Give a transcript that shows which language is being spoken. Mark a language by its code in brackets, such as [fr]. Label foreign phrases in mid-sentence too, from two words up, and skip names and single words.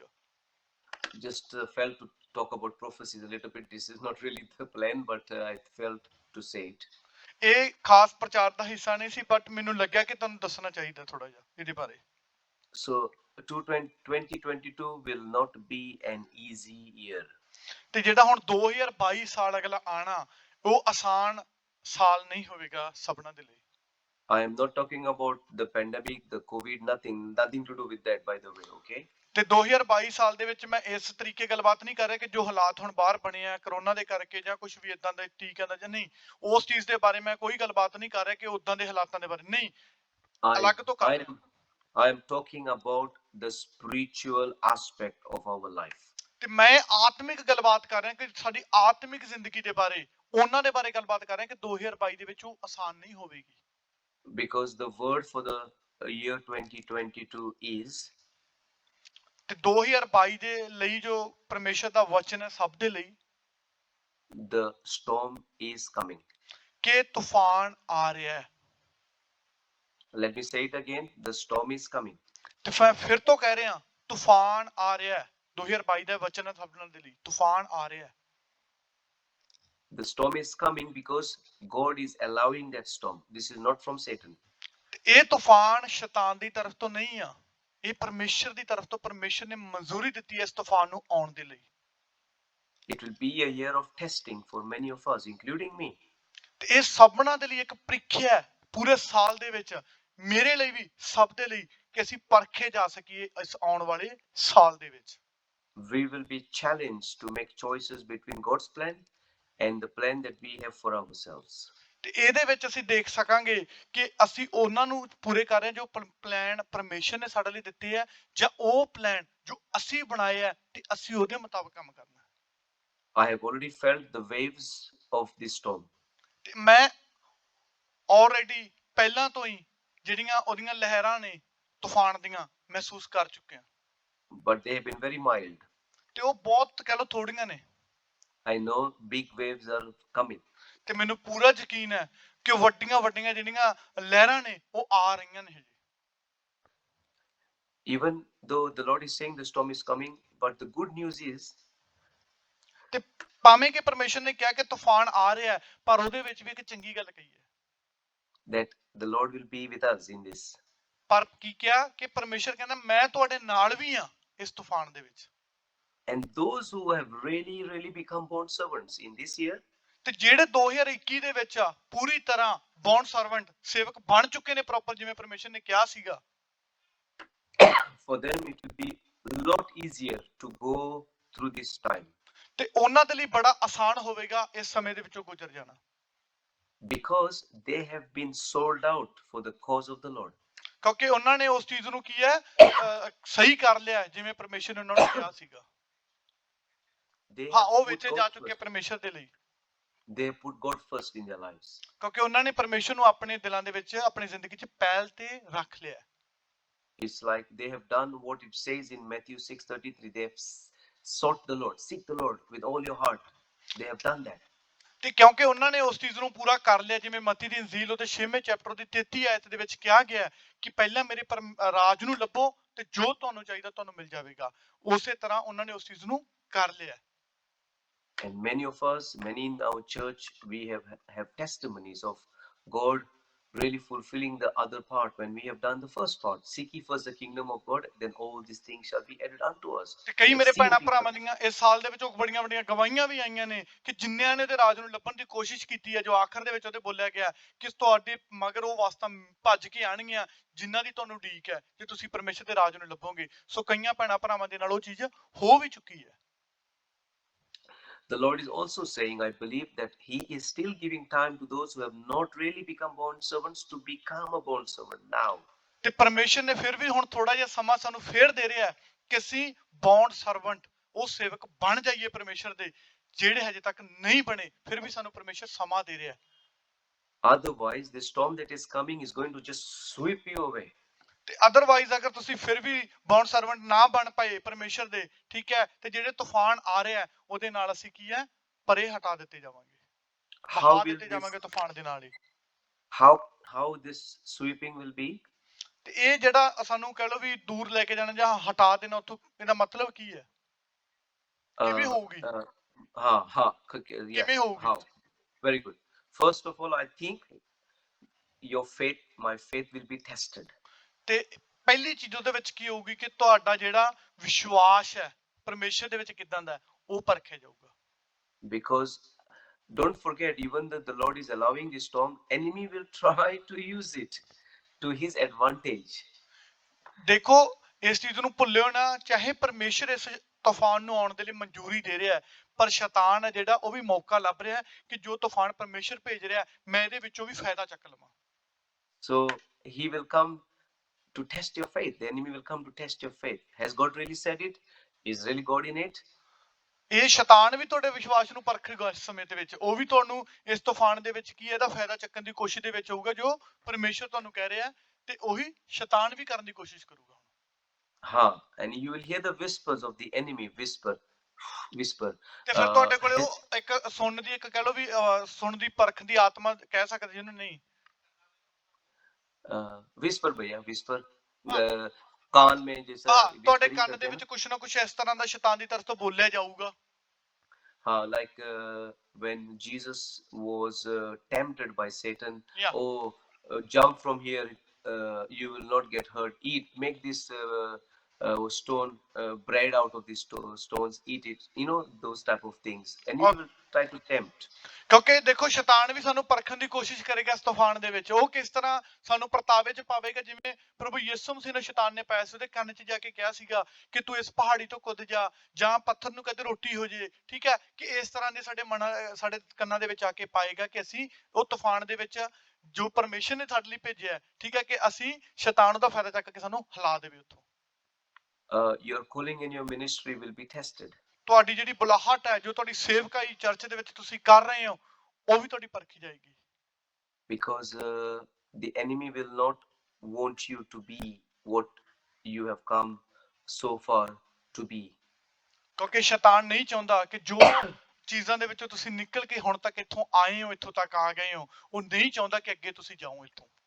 [en] Just felt to talk about prophecies a little bit. This is not really the plan, but I felt to say it. [pa] ਇਹ ਖਾਸ ਪ੍ਰਚਾਰ ਦਾ ਹਿੱਸਾ ਨਹੀਂ ਸੀ, ਬਟ ਮੈਨੂੰ ਲੱਗਿਆ ਕਿ ਤੁਹਾਨੂੰ ਦੱਸਣਾ ਚਾਹੀਦਾ ਥੋੜਾ ਜਿਹਾ ਇਹਦੇ ਬਾਰੇ। [en] So 2022 will not be an easy year. [pa] ਤੇ ਜਿਹੜਾ ਹੁਣ 2022 ਸਾਲ ਅਗਲਾ ਆਣਾ ਉਹ ਆਸਾਨ ਸਾਲ ਨਹੀਂ ਹੋਵੇਗਾ ਸਭਨਾਂ ਦੇ ਲਈ। [en] I am not talking about the pandemic, the COVID, nothing to do with that, by the way, okay? [pa] ਤੇ 2022 ਸਾਲ ਦੇ ਵਿੱਚ ਮੈਂ ਇਸ ਤਰੀਕੇ ਗੱਲਬਾਤ ਨਹੀਂ ਕਰ ਰਿਹਾ ਕਿ ਜੋ ਹਾਲਾਤ ਹੁਣ ਬਾਹਰ ਬਣੇ ਆ ਕਰੋਨਾ ਦੇ ਕਰਕੇ ਜਾਂ ਕੁਝ ਵੀ ਇਦਾਂ ਦਾ ਟੀਕਾ ਦਾ ਜਾਂ ਨਹੀਂ, ਉਸ ਚੀਜ਼ ਦੇ ਬਾਰੇ ਮੈਂ ਕੋਈ ਗੱਲਬਾਤ ਨਹੀਂ ਕਰ ਰਿਹਾ ਕਿ ਉਦਾਂ ਦੇ ਹਾਲਾਤਾਂ ਦੇ ਬਾਰੇ ਨਹੀਂ, ਅਲੱਗ ਤੋਂ ਕਰ ਰਿਹਾ। [en] I am talking about the spiritual aspect of our life. [pa] ਤੇ ਮੈਂ ਆਤਮਿਕ ਗੱਲਬਾਤ ਕਰ ਰਿਹਾ ਕਿ ਸਾਡੀ ਆਤਮਿਕ ਜ਼ਿੰਦਗੀ ਦੇ ਬਾਰੇ, ਉਹਨਾਂ ਦੇ ਬਾਰੇ ਗੱਲਬਾਤ ਕਰ ਰਿਹਾ ਕਿ 2022 ਦੇ ਵਿੱਚ ਉਹ ਆਸਾਨ ਨਹੀਂ ਹੋਵੇਗੀ। [en] Because the word for the year 2022 is, [pa] ਤੇ 2022 ਦੇ ਲਈ ਜੋ ਪਰਮੇਸ਼ਰ ਦਾ ਵਚਨ ਹੈ ਸਭ ਦੇ ਲਈ, [en] the storm is coming. [pa] ਕਿ ਤੂਫਾਨ ਆ ਰਿਹਾ ਹੈ। [en] Let me say it again. The storm is coming. [pa] ਤੇ ਮੈਂ ਫਿਰ ਤੋਂ ਕਹਿ ਰਿਹਾ, ਤੂਫਾਨ ਆ ਰਿਹਾ ਹੈ। 2022 ਦਾ ਵਚਨ ਹੈ ਸਭ ਦੇ ਲਈ, ਤੂਫਾਨ ਆ ਰਿਹਾ ਹੈ। [en] The storm is coming because God is allowing that storm. This is not from Satan. [pa] ਤੇ ਇਹ ਤੂਫਾਨ ਸ਼ੈਤਾਨ ਦੀ ਤਰਫ ਤੋਂ ਨਹੀਂ ਆ, ਇਹ ਪਰਮੇਸ਼ਰ ਦੀ ਤਰਫ ਤੋਂ ਪਰਮੇਸ਼ਰ ਨੇ ਮਨਜ਼ੂਰੀ ਦਿੱਤੀ ਹੈ ਇਸ ਤੂਫਾਨ ਨੂੰ ਆਉਣ ਦੇ ਲਈ। [en] It will be a year of testing for many of us, including me. [pa] ਤੇ ਇਹ ਸਭਨਾਂ ਦੇ ਲਈ ਇੱਕ ਪ੍ਰੀਖਿਆ ਹੈ ਪੂਰੇ ਸਾਲ ਦੇ ਵਿੱਚ, ਮੇਰੇ ਲਈ ਵੀ ਸਭ ਦੇ ਲਈ, ਕਿ ਅਸੀਂ ਪਰਖੇ ਜਾ ਸਕੀਏ ਇਸ ਆਉਣ ਵਾਲੇ ਸਾਲ ਦੇ ਵਿੱਚ। [en] We will be challenged to make choices between God's plan and the plan that we have for ourselves. [pa] ਤੇ ਇਹਦੇ ਵਿੱਚ ਅਸੀਂ ਦੇਖ ਸਕਾਂਗੇ ਕਿ ਅਸੀਂ ਉਹਨਾਂ ਨੂੰ ਪੂਰੇ ਕਰ ਰਹੇ ਹਾਂ ਜੋ ਪਲਾਨ ਪਰਮੇਸ਼ਰ ਨੇ ਸਾਡੇ ਲਈ ਦਿੱਤੇ ਹੈ, ਜਾਂ ਉਹ ਪਲਾਨ ਜੋ ਅਸੀਂ ਬਣਾਏ ਹੈ ਤੇ ਅਸੀਂ ਉਹਦੇ ਮੁਤਾਬਕ ਕੰਮ ਕਰਨਾ ਹੈ। [en] I have already felt the waves of this storm. [pa] ਤੇ ਮੈਂ ਆਲਰੇਡੀ ਪਹਿਲਾਂ ਤੋਂ ਹੀ ਜਿਹੜੀਆਂ ਉਹਦੀਆਂ ਲਹਿਰਾਂ ਨੇ ਤੂਫਾਨ ਦੀਆਂ ਮਹਿਸੂਸ ਕਰ ਚੁੱਕਿਆ, [en] But they have been very mild. [pa] ਤੇ ਉਹ ਬਹੁਤ ਕਹਿ ਲਓ ਥੋੜੀਆਂ ਨੇ। [en] I know big waves are coming. [pa] ਤੇ ਮੈਨੂੰ ਪੂਰਾ ਯਕੀਨ ਹੈ ਕਿ ਵੱਡੀਆਂ ਵੱਡੀਆਂ ਜਿਹੜੀਆਂ ਲਹਿਰਾਂ ਨੇ ਉਹ ਆ ਰਹੀਆਂ ਨੇ। [en] Even though the Lord is saying the storm is coming, but the good news is [pa] ਤੇ ਭਾਵੇਂ ਕਿ ਪਰਮੇਸ਼ਰ ਨੇ ਕਿਹਾ ਕਿ ਤੂਫਾਨ ਆ ਰਿਹਾ ਹੈ, ਪਰ ਉਹਦੇ ਵਿੱਚ ਵੀ ਇੱਕ ਚੰਗੀ ਗੱਲ ਕਹੀ ਹੈ। [en] that the Lord will be with us in this. [pa] ਪਰ ਕੀ ਕਿਹਾ ਕਿ ਪਰਮੇਸ਼ਰ ਕਹਿੰਦਾ ਮੈਂ ਤੁਹਾਡੇ ਨਾਲ ਵੀ ਹਾਂ ਇਸ ਤੂਫਾਨ ਦੇ ਵਿੱਚ। [en] And those who have really become bond servants in this year, [pa] ਤੇ ਜਿਹੜੇ 2021 ਦੇ ਵਿੱਚ ਆ ਪੂਰੀ ਤਰ੍ਹਾਂ [en] bond servant [pa] ਸੇਵਕ ਬਣ ਚੁੱਕੇ ਨੇ ਪ੍ਰੋਪਰ, ਜਿਵੇਂ ਪਰਮੇਸ਼ਰ ਨੇ ਕਿਹਾ ਸੀਗਾ, [en] for them it will be a lot easier to go through this time, [pa] ਤੇ ਉਹਨਾਂ ਦੇ ਲਈ ਬੜਾ ਆਸਾਨ ਹੋਵੇਗਾ ਇਸ ਸਮੇਂ ਦੇ ਵਿੱਚੋਂ ਗੁਜ਼ਰ ਜਾਣਾ, [en] because they have been sold out for the cause of the Lord. [pa] ਕਿਉਂਕਿ ਉਹਨਾਂ ਨੇ ਉਸ ਚੀਜ਼ ਨੂੰ ਕੀ ਹੈ ਸਹੀ ਕਰ ਲਿਆ ਜਿਵੇਂ ਪਰਮੇਸ਼ਰ ਨੇ ਉਹਨਾਂ ਨੂੰ ਕਿਹਾ ਸੀਗਾ। [en] They [pa] ਹਾਂ, [en] have [pa] ਉਹ [en] put [pa] ਵਿੱਚ [en] God [pa] ਜਾ ਚੁੱਕੇ [en] first. [pa] ਪਰਮੇਸ਼ਰ ਦੇ ਲਈ, [en] They have put God first in their lives. ਕਿਉਂਕਿ ਉਹਨਾਂ ਨੇ ਪਰਮੇਸ਼ਰ ਨੂੰ ਆਪਣੇ ਦਿਲਾਂ ਦੇ ਵਿੱਚ ਆਪਣੀ ਜ਼ਿੰਦਗੀ 'ਚ ਪਹਿਲ ਤੇ ਰੱਖ ਲਿਆ। It's like they have done what it says in Matthew 6:33. They have sought the Lord, seek the Lord with all your heart. They have done that. [pa] ਤੇ ਕਿਉਂਕਿ ਉਹਨਾਂ ਨੇ ਉਸ ਚੀਜ਼ ਨੂੰ ਪੂਰਾ ਕਰ ਲਿਆ, ਜਿਵੇਂ ਮਤੀ ਦੀ ਇੰਜੀਲ ਉਹਦੇ 6ਵੇਂ ਚੈਪਟਰ ਦੀ 33 ਆਇਤ ਦੇ ਵਿੱਚ ਕਿਹਾ ਗਿਆ ਹੈ ਕਿ ਪਹਿਲਾਂ ਮੇਰੇ ਰਾਜ ਨੂੰ ਲੱਭੋ ਤੇ ਜੋ ਤੁਹਾਨੂੰ ਚਾਹੀਦਾ ਤੁਹਾਨੂੰ ਮਿਲ ਜਾਵੇਗਾ। ਉਸੇ ਤਰ੍ਹਾਂ ਉਹਨਾਂ ਨੇ ਉਸ ਚੀਜ਼ ਨੂੰ ਕਰ ਲਿਆ। [en] And many of us, many in our church, we have testimonies of God really fulfilling the other part when we have done the first part. Seek ye first the kingdom of God, then all these things shall be added unto us. [pa] ਤੇ ਕਈ [en] We have [pa] ਮੇਰੇ [en] seen [pa] ਭੈਣਾਂ [en] people- [pa] ਭਰਾਵਾਂ ਦੀਆਂ ਇਸ ਸਾਲ ਦੇ ਵਿੱਚ ਉਹ ਬੜੀਆਂ ਵੱਡੀਆਂ ਗਵਾਹੀਆਂ ਵੀ ਆਈਆਂ ਨੇ ਕਿ ਜਿਨ੍ਹਾਂ ਨੇ ਤੇ ਰਾਜ ਨੂੰ ਲੱਭਣ ਦੀ ਕੋਸ਼ਿਸ਼ ਕੀਤੀ ਹੈ, ਜੋ ਆਖਰ ਦੇ ਵਿੱਚ ਉਹਦੇ ਬੋਲਿਆ ਗਿਆ ਕਿ ਤੁਹਾਡੇ ਮਗਰ ਉਹ ਵਾਸਤਾ ਭੱਜ ਕੇ ਆਣਗੀਆਂ ਜਿਨ੍ਹਾਂ ਦੀ ਤੁਹਾਨੂੰ ਉਡੀਕ ਹੈ ਜੇ ਤੁਸੀਂ ਪਰਮੇਸ਼ਰ ਦੇ ਰਾਜ ਨੂੰ ਲੱਭੋਗੇ। ਸੋ ਕਈਆਂ ਭੈਣਾਂ ਭਰਾਵਾਂ ਦੇ ਨਾਲ ਉਹ ਚੀਜ਼ ਹੋ ਵੀ ਚੁੱਕੀ ਹੈ। [en] The Lord is also saying, I believe, that He is still giving time to those who have not really become bond servants to become a bond servant now. [pa] ਤੇ ਪਰਮੇਸ਼ਰ ਨੇ ਫਿਰ ਵੀ ਹੁਣ ਥੋੜਾ ਜਿਹਾ ਸਮਾਂ ਸਾਨੂੰ ਫੇਰ ਦੇ ਰਿਹਾ ਹੈ ਕਿ ਅਸੀਂ [en] bond servant [pa] ਉਹ ਸੇਵਕ ਬਣ ਜਾਈਏ ਪਰਮੇਸ਼ਰ ਦੇ, ਜਿਹੜੇ ਹਜੇ ਤੱਕ ਨਹੀਂ ਬਣੇ ਫਿਰ ਵੀ ਸਾਨੂੰ ਪਰਮੇਸ਼ਰ ਸਮਾਂ ਦੇ ਰਿਹਾ ਹੈ। [en] Otherwise, the storm that is coming is going to just sweep you away. [pa] ਤੇ ਅਦਰਵਾਈਜ਼ ਅਗਰ ਤੁਸੀਂ ਫਿਰ ਵੀ [en] bond servant [pa] ਨਾ ਬਣ ਪਏ ਪਰਮੇਸ਼ਰ ਦੇ, ਠੀਕ ਹੈ, ਤੇ ਜਿਹੜੇ ਤੂਫਾਨ ਆ ਰਿਹਾ ਉਹਦੇ ਨਾਲ ਅਸੀਂ ਕੀ ਹੈ ਪਰੇ ਹਟਾ ਦਿੱਤੇ ਜਾਵਾਂਗੇ, [en] How [pa] ਬਹਾ [en] will [pa] ਦਿੱਤੇ ਜਾਵਾਂਗੇ [en] this, [pa] ਤੂਫਾਨ ਦੇ ਨਾਲ ਹੀ। [en] how this sweeping will be? [pa] ਤੇ ਇਹ ਜਿਹੜਾ ਸਾਨੂੰ ਕਹਿ ਲਓ ਵੀ ਦੂਰ ਲੈ ਕੇ ਜਾਣਾ ਜਾਂ ਹਟਾ ਦੇਣਾ ਉੱਥੋਂ, ਇਹਦਾ ਮਤਲਬ ਕੀ ਹੈ, ਕਿਵੇਂ ਹੋਊਗੀ, [en] Yeah. [pa] ਕਿਵੇਂ ਹੋਊਗੀ? [en] How? Very good. First of all, I think your faith, my faith will be tested. [pa] ਤੇ ਪਹਿਲੀ ਚੀਜ਼ ਉਹਦੇ ਵਿੱਚ ਕੀ ਹੋਊਗੀ ਕਿ ਤੁਹਾਡਾ ਜਿਹੜਾ ਵਿਸ਼ਵਾਸ ਹੈ ਪਰਮੇਸ਼ਰ ਦੇ ਵਿੱਚ ਕਿਦਾਂ ਦਾ ਉਹ ਪਰਖਿਆ ਜਾਊਗਾ। [en] Because don't forget, even though the Lord is allowing this storm, enemy will try to use it to his advantage. [pa] ਦੇਖੋ ਇਸ ਚੀਜ਼ ਨੂੰ ਭੁੱਲਿਓ ਨਾ, ਚਾਹੇ ਪਰਮੇਸ਼ਰ ਇਸ ਤੂਫਾਨ ਨੂੰ ਆਉਣ ਦੇ ਲਈ ਮਨਜ਼ੂਰੀ ਦੇ ਰਿਹਾ ਹੈ, ਪਰ ਸ਼ੈਤਾਨ ਹੈ ਜਿਹੜਾ ਉਹ ਵੀ ਮੌਕਾ ਲੱਭ ਰਿਹਾ ਕਿ ਜੋ ਤੂਫਾਨ ਪਰਮੇਸ਼ਰ ਭੇਜ ਰਿਹਾ ਮੈਂ ਇਹਦੇ ਵਿੱਚੋਂ ਵੀ ਫਾਇਦਾ ਚੱਕ ਲਵਾਂ। [en] So he will come to test your faith. The enemy will come to test your faith. Has God really said it? Is really God in it? [pa] ਇਹ ਸ਼ੈਤਾਨ ਵੀ ਤੁਹਾਡੇ ਵਿਸ਼ਵਾਸ ਨੂੰ ਪਰਖੇਗਾ ਇਸ ਸਮੇਂ ਦੇ ਵਿੱਚ, ਉਹ ਵੀ ਤੁਹਾਨੂੰ ਇਸ ਤੂਫਾਨ ਦੇ ਵਿੱਚ ਕੀ ਇਹਦਾ ਫਾਇਦਾ ਚੱਕਣ ਦੀ ਕੋਸ਼ਿਸ਼ ਦੇ ਵਿੱਚ ਹੋਊਗਾ ਜੋ ਪਰਮੇਸ਼ਰ ਤੁਹਾਨੂੰ ਕਹਿ ਰਿਹਾ, ਤੇ ਉਹੀ ਸ਼ੈਤਾਨ ਵੀ ਕਰਨ ਦੀ ਕੋਸ਼ਿਸ਼ ਕਰੂਗਾ। [en] And you will hear the whispers of the enemy whisper, whisper. [pa] ਤੇ ਫਿਰ ਤੁਹਾਡੇ ਕੋਲੇ [en] Has, [pa] ਉਹ ਇੱਕ ਸੁਣਨ ਦੀ ਇੱਕ ਕਹਿ ਲਓ ਵੀ ਸੁਣਨ ਦੀ ਪਰਖ ਦੀ ਆਤਮਾ ਕਹਿ ਸਕਦੇ ਜਿਹਨੂੰ ਨਹੀਂ [en] whisper भैया whisper. [pa] ਹਾਂ [hi] कान में जैसा [pa] ਹਾਂ ਤੁਹਾਡੇ [en] whispering [pa] ਕੰਨ [hi] करते [pa] ਦੇ [hi] हैं ना. [pa] ਵਿੱਚ ਕੁਛ ਨਾ ਕੁਛ ਇਸ ਤਰ੍ਹਾਂ ਦਾ ਸ਼ੈਤਾਨ ਦੀ ਤਰਫ ਤੋਂ ਬੋਲਿਆ ਜਾਊਗਾ [hi] हाँ, [en] like when Jesus was tempted by Satan, [pa] ਜਾਂ [en] oh, jump from here, you will not get hurt. Eat, make this stone bread out of these stones. Eat it. You know those type of things, and he will try to tempt. [pa] ਕਿਉਂਕਿ ਦੇਖੋ ਸ਼ੈਤਾਨ ਵੀ ਸਾਨੂੰ ਪਰਖਣ ਦੀ ਕੋਸ਼ਿਸ਼ ਕਰੇਗਾ ਇਸ ਤੂਫਾਨ ਦੇ ਵਿੱਚ ਉਹ ਕਿਸ ਤਰ੍ਹਾਂ ਸਾਨੂੰ ਪਰਤਾਵੇ 'ਚ ਪਾਵੇਗਾ ਜਿਵੇਂ ਪ੍ਰਭੂ ਯਿਸੂ ਮਸੀਹ ਨੂੰ ਸ਼ੈਤਾਨ ਨੇ ਪਾਇਆ ਸੀ ਉਹਦੇ ਕੰਨ 'ਚ ਜਾ ਕੇ ਕਿਹਾ ਸੀਗਾ ਕਿ ਤੂੰ ਇਸ ਪਹਾੜੀ ਤੋਂ ਕੁੱਦ ਜਾ ਜਾਂ ਪੱਥਰ ਨੂੰ ਕਦੇ ਰੋਟੀ ਹੋ ਜੇ ਠੀਕ ਹੈ ਕਿ ਇਸ ਤਰ੍ਹਾਂ ਦੇ ਸਾਡੇ ਮਨ ਸਾਡੇ ਕੰਨਾਂ ਦੇ ਵਿੱਚ ਆ ਕੇ ਪਾਏਗਾ ਕਿ ਅਸੀਂ ਉਹ ਤੂਫਾਨ ਦੇ ਵਿੱਚ ਜੋ ਪਰਮੇਸ਼ਰ ਨੇ ਸਾਡੇ ਲਈ ਭੇਜਿਆ ਹੈ, ਠੀਕ ਹੈ ਕਿ ਅਸੀਂ ਸ਼ੈਤਾਨ ਦਾ ਫਾਇਦਾ ਚੱਕ ਕੇ ਸਾਨੂੰ ਹਿਲਾ ਦੇਵੇ ਉੱਥੋਂ [en] Your calling in your ministry will be tested. [pa] ਤੁਹਾਡੀ ਜਿਹੜੀ ਬੁਲਾਹਟ ਹੈ ਜੋ ਤੁਹਾਡੀ ਸੇਵਕਾਈ ਚਰਚ ਦੇ ਵਿੱਚ ਤੁਸੀਂ ਕਰ ਰਹੇ ਹੋ ਉਹ ਵੀ ਤੁਹਾਡੀ ਪਰਖੀ ਜਾਏਗੀ [en] Because the enemy will not want you to be what you have come so far to be. [pa] ਕਿਉਂਕਿ ਸ਼ੈਤਾਨ ਨਹੀਂ ਚਾਹੁੰਦਾ ਕਿ ਜੋ ਚੀਜ਼ਾਂ ਦੇ ਵਿੱਚੋਂ ਤੁਸੀਂ ਨਿਕਲ ਕੇ ਹੁਣ ਤੱਕ ਇੱਥੋਂ ਆਏ ਹੋ ਇੱਥੋਂ ਤੱਕ ਆ ਗਏ ਹੋ ਉਹ ਨਹੀਂ ਚਾਹੁੰਦਾ ਕਿ ਅੱਗੇ ਤੁਸੀਂ ਜਾਓ ਇੱਥੋਂ